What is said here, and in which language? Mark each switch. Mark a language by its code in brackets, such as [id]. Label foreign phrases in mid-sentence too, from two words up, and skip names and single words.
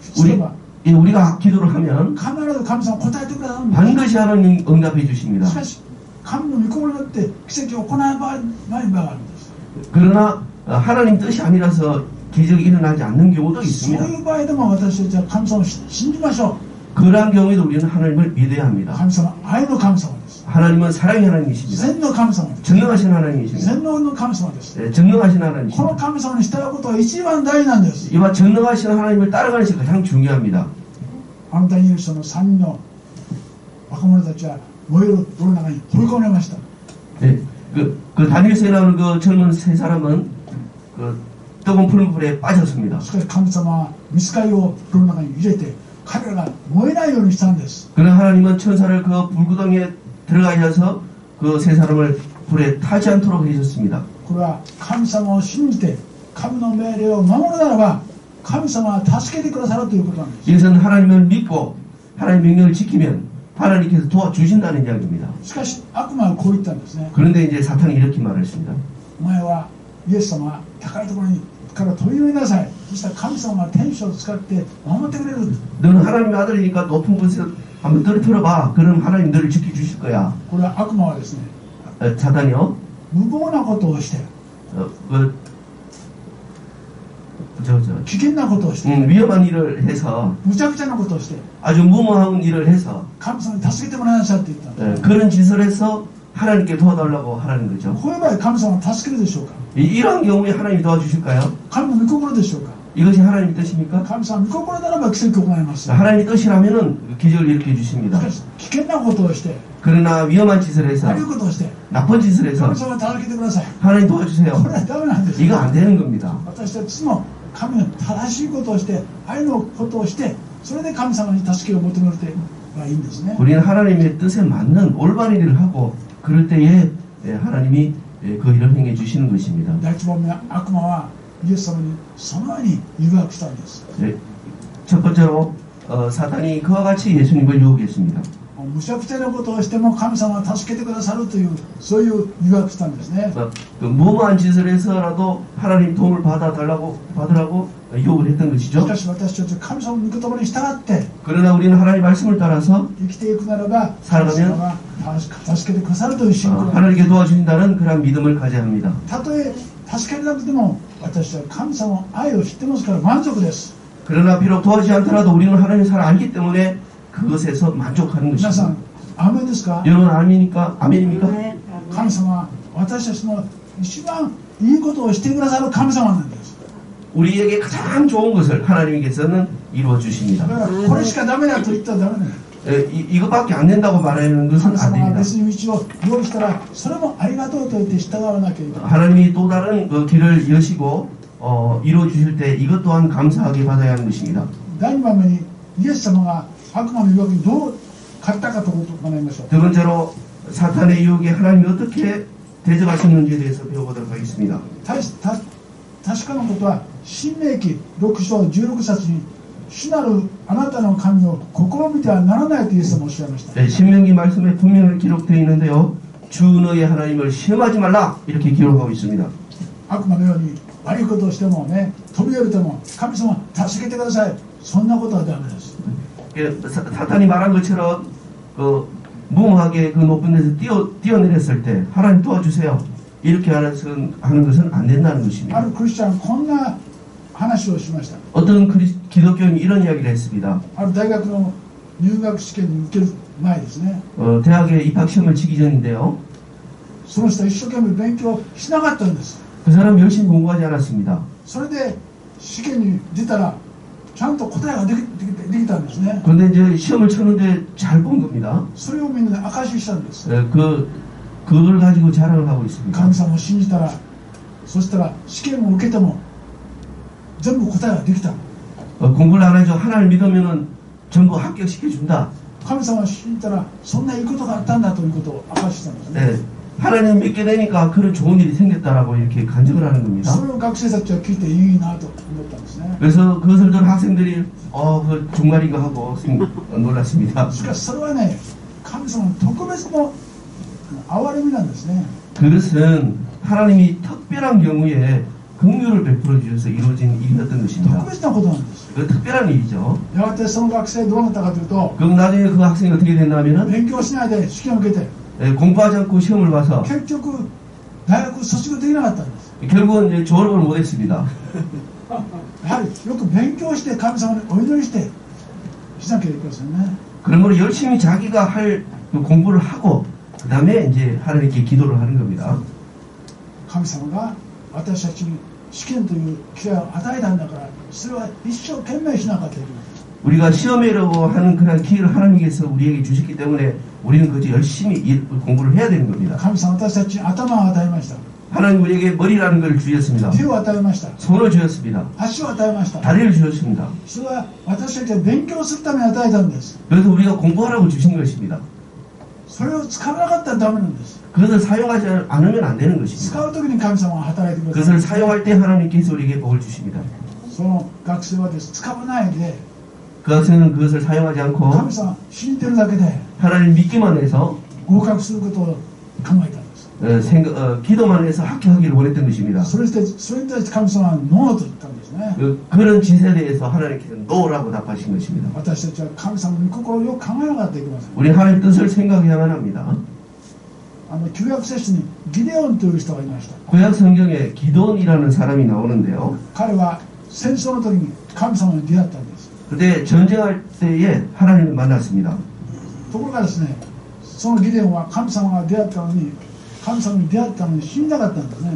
[ko] 우리가 기도를 하면 [ja] 必ず神様答えてくださるんです [ko] 반드시 하나님 응답해 주십니다. [ja] しかし神の御心によって奇跡を行わない場合があるんです [ko] 그러나 하나님 뜻이 아니라서 기적이 일어나지 않는 경우도 [ja] そう [ko] 있습니다. [ja] いう場合でも私たちは神様を信じましょ [ko] 그러한 경우에도 우리는 하나님을 믿어야 [ja] う [ko] 합니다. [ja] 神様愛の神様です [ko] 하나님은 사랑의 하나님이십니다. [ja] 全の神様です [ko] 정령하신 하나님이십니다. [ja] 全能の神様です [ko] 예, 정령하신 [ja] この [ko] 하나님이십니다. [ja] 神様に従うことが一番大事なんです [ko] 이와 정령하신 하나님을 따라가는 것이 가장 중요합니다. [ja] あのダニエル書の3人の若者たちは燃える炉の中に放り込まれました [ko] 예, 그 다니엘서에 나오는 그 젊은 세 사람은 그 뜨거운 푸른 불에 빠졌습니다. [ja] しかし神様は御使いを炉の中に入れて彼らが燃えないようにしたんです [ko] 그러나 하나님은 천사를 그 불구덩이에 들어가게 해서 그 세 사람을 불에 타지 않도록 해주셨습니다. [ja] これは神様を信じて神の命令を守るならば神様は助けてくださるということなんです [ko] 이것은 하나님을 믿고 하나님 명령을 지키면 하나님께서 도와주신다는 이야기입니다. [ja] しかし悪魔はこう言ったんですね [ko] 그런데 이제 사탄이 이렇게 말했습니다. [ja] お前はイエス様は高いところにから飛び降りなさいそしたら神様は天使を使って守ってくれる [ko] 너는 하나님의 아들이니까 높은 곳에 한번 떨어뜨려봐. 그럼 하나님 너를 지켜주실 거야. [ja] これは悪魔はですね [ko] 사탄이요. [ja] 無謀なことをして危険なことをして [ko] 위험한 일을 해서 [ja] 無茶苦茶なことをして [ko] 아주 무모한 일을 해서 [ja] 神様に助けてもらいなさいって言ったんです [ko] 그런 짓을 해서 하나님께 도와달라고 하라는 거죠. [ja] こういう場合神様は助けるでしょうか [ko] 이러한 경우에 하나님이 도와주실까요? [ja] 神の御心でしょうか [ko] 이것이 하나님의 뜻입니까? [ja] 神様の御心ならば奇跡を行います [ko] 하나님의 뜻이라면 기적을 일으켜 주십니다. [ja] しかし危険なことをして [ko] 그러나 위험한 짓을 해서 [ja] 悪いことをして [ko] 나쁜 짓을 해서 [ja] 神様を助けてください [ko] 하나님 도와주세요. [ja] これはダメなんです [ko] 이거 안 되는 겁니다. [ja] 私たちも神の正しいことをして愛のことをしてそれで神様に助けを求めるてばいいんですね [ko] 우리는 하나님의 뜻에 맞는 올바른 일을 하고 그럴 때에 하나님이 그 일을 행해 주시는 것입니다. [ja] 第一番目は悪魔はイエス様にそのように誘惑したんです [ko] 첫 번째로 사탄이 그와 같이 예수님을 유혹했습니다. [ja] むちゃくちゃなことをしても神様は助けてくださるというそういう誘惑したんですね [ko] 그 무모한 짓을 해서라도 하나님 도움을 받으라고 유혹을 했던 [ja] し [ko] 것이죠. [ja] かし私たちは神様の御言葉に従って [ko] 그러나 우리는 하나님 말씀을 따라서 [ja] 生きていくならば [ko] 살아가면 [ja] 神様が助けてくださるという信仰が [ko] 하나님께 도와주신다는 그런 믿음을 가져야 합니다. [ja] たとえ助けられなくても私は神様の愛を知ってますから満足です [ko] 그러나 비록 도와주지 않더라도 우리는 하나님의 사랑을 알기 때문에 그것에서 만족하는 [ja] 皆さ [ko] 것입니다. [ja] んアーメンですか [ko] 여러분 아멘입니까? 아멘입니까? [ja] 神様は私たちの一番いいことをしてくださる神様なんです [ko] 우리에게 가장 좋은 것을 하나님께서는 이루어 [ja] だ [ko] 주십니다. [ja] からこれしかダメだと言ったらダメだよ [ko] 이것밖에 안 된다고 말하는 것은 [ja] 神 [ko] 안 [ja] 様が [ko] 됩니다. [ja] 別に道を用意したらそれもありがとうと言って従わなきゃいけない [ko] 하나님이 또 다른 그 길을 여시고 이루어 주실 때 이것 또한 감사하게 받아야 하는 것입니다. [ja] 第2番目にイエス様が悪魔の誘惑にどう勝ったかということを学びましょう [ko] 두 번째로 사탄의 유혹에 하나님이 어떻게 대적하셨는지에 대해서 배워보도록 하겠습니다. [ja] 確かなことは新明記6章16節に主なるあなたの神を試みてはならないとイエス様おっしゃいました。 [ko] 네, 신명기 말씀에 분명히 기록되어 있는데요. 주 너의 하나님을 시험하지 말라 이렇게 기록하고 있습니다. [ja] 悪魔のように悪いことをしてもね、飛び降りても神様助けてください。そんなことはダメです。 [ko] 사탄이 말한 것처럼 무모하게 그 높은 데서 뛰어내렸을 때 하나님 도와주세요. 이렇게 하는 것은 안 된다는 [ja] あ [ko] 것입니다. [ja] るクリスチャンこんな話をしました。 [ko] 어떤 기독교인이 이런 이야기를 했습니다. [ja] ある大学の入学試験に受ける前ですね。 [ko] 대학에 입학시험을 치기 전인데요. [ja] その人は一生懸命勉強しなかったんです。 [ko] 그 사람 열심히 공부하지 않았습니다. [ja] それで試験に出たらちゃんと答えができたんですね。 [ko] 그런데 이제 시험을 쳤는데 잘 본 겁니다. [ja] それをみんなで証ししたんです。 [ko] 그걸 가지고 자랑을 하고 있습니다. [ja] 神様を信じたら、そしたら試験を受けても全部答えができた。 [ko] 공부를 안 해도 하나를 믿으면은 전부 합격시켜준다. [ja] 神様を信じたらそんないいことがあったんだということを証ししたんですね。 [ko] 네, 하나님 믿게 되니까 그런 좋은 일이 생겼다라고 이렇게 간증을 하는 겁니다. [ja] それを学生たちは聞いていいなと思ったんですね。 [ko] 그래서 그것을 들은 학생들이 그 정말인가 하고 놀랐습니다. [ja] しかしそれはね、神様の特別の憐れみなんですね。 [ko] 그것은 하나님이 특별한 경우에 긍휼을 베풀어 주셔서 이루어진 일이었던 [ja] 特 [ko] 것입니다. [ja] 別なことなんです。 [ko] 그 특별한 일이죠. [ja] やがてその学生どうなったかというと、 [ko] 그럼 나중에 그 학생이 어떻게 됐냐면은 [ja] 勉強しないで試験を受けて [ko] 공부하지 않고 시험을 봐서 [ja] 結局大学卒業できなかったんです。 [ko] 결국은 이제 졸업을 못했습니다. [ja] やはりよく勉強して神様にお祈りしてしなきゃいけませんね。 [ko] 그러므로 열심히 자기가 할 그 공부를 하고 그 다음에 이제 하나님께 기도를 하는 겁니다. [ja] 神様が私たちに試験という機会を与えたんだから、それは一生懸命しなかったといけない。 [ko] 우리가 시험이라고 하는 그런 기회를 하나님께서 우리에게 주셨기 때문에 우리는 그저 열심히 공부를 해야 되는 겁니다. [ja] 神様は私たちに頭を与えました。 [ko] 하나님 우리에게 머리라는 걸 주셨습니다. [ja] 手を与えました。 [ko] 손을 주셨습니다. [ja] 足を与えました。 [ko] 다리를 주셨습니다. [ja] それは私たちが勉強するために与えたんです。 [ko] 그래서 우리가 공부하라고 주신 것입니다. [ja] それを使わなかったらダメなんです。 [ko] 그것을 사용하지 않으면 안 되는 [ja] 使 [ko] 것입니다. [ja] う時に神様が働いてください。 [ko] 그것을 사용할 때 하나님께서 우리에게 복을 주십니다. [ja] その学生はです、使わないで [ko] 그 학생은 그것을 사용하지 않고 [ja] 神様信じてるだけで [ko] 하나님 믿기만 해서 [ja] 合格することを考えたんです。 [ko] 기도만 해서 합격하기를 원했던 것입니다. [ja] それに対して神様はノーと言ったんですね。 [ko] 그런 짓에 대해서 하나님께서 노라고 답하신 것입니다. [ja] 私たちは神様の御心をよく考えなかったといけません。 [ko] 우리 하나님 뜻을 생각해야만 합니다. [ja] 旧約聖書にギデオンという人がいました。 [ko] 구약 성경에 기돈이라는 사람이 나오는데요. [ja] 彼は戦争の時に神様に出会ったんです。 [ko] 그때 전쟁할 때에 하나님을 만났습니다. [ja] ところがですね、そのギデオンは神様が出会ったのに、神様に出会ったのに死んだかったんですね。